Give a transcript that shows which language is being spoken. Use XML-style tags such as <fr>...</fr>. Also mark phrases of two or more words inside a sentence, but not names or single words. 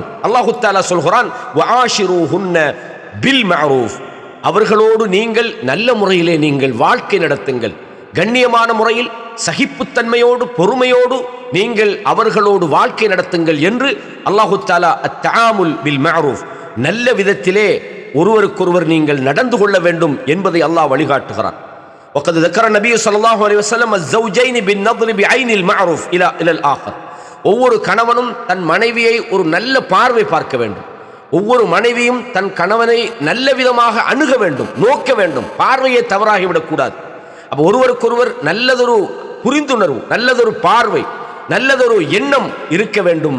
<ta>அல்லாஹு தஆலா சொல்கிறான்,</ta> <ar>وعاشروهن بالمعروف,</ar> <ta>அவர்களோடு நீங்கள் நல்ல முறையிலே நீங்கள் வாழ்க்கை நடத்துங்கள். கண்ணியமான முறையில் சகிப்புத்தன்மையோடு பொறுமையோடு நீங்கள் அவர்களோடு வாழ்க்கை நடத்துங்கள் என்று அல்லாஹு தஆலா</ta> <ar>التعامل بالمعروف,</ar> <ta>நல்ல விதத்திலே ஒருவருக்கொருவர் நீங்கள் நடந்து கொள்ள வேண்டும் என்பதை அல்லாஹ் வழிகாட்டுகிறான்.</ta> <ar>وقد ذكر النبي صلى الله عليه وسلم الزوجين بالنظر بعين المعروف الى الاخر.</ar> <ta>ஒவ்வொரு கணவனும் தன் மனைவியை ஒரு நல்ல பார்வை பார்க்க வேண்டும். ஒவ்வொரு மனைவியும் தன் கணவனை நல்ல விதமாக அணுக வேண்டும், நோக்க வேண்டும். பார்வையை தவறாகிவிடக்கூடாது. அப்போ ஒருவருக்கொருவர் நல்லதொரு புரிந்துணர்வு, நல்லதொரு பார்வை, நல்லதொரு எண்ணம் இருக்க வேண்டும்.</ta>